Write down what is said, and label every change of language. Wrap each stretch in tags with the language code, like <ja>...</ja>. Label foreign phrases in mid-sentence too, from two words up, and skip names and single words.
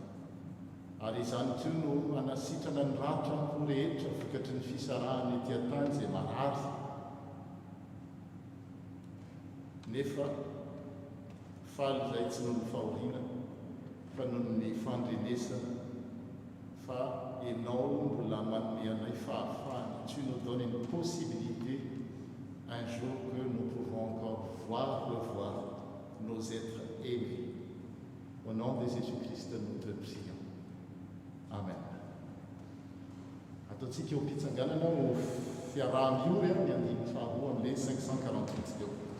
<mg>Ary izany koa no anasitrana ny ratra ho rehetra vokatry ny fisarahany ety an-tany izay marary. Nefa faly izay tsy noho ny fahoriana fa noho ny fandrenesana fa ianao mbola manome anay fahafahana.</mg> <fr>Tu nous donnes une possibilité un jour que nous pouvons encore revoir nos êtres aimés. Au nom de Jésus-Christ, nous te prions. Amen.</fr> <mg>Ataontsika eo am-pitsanganana ho fiaraha-miory ny andiny faharoa amin'ilay 548 eo.</mg>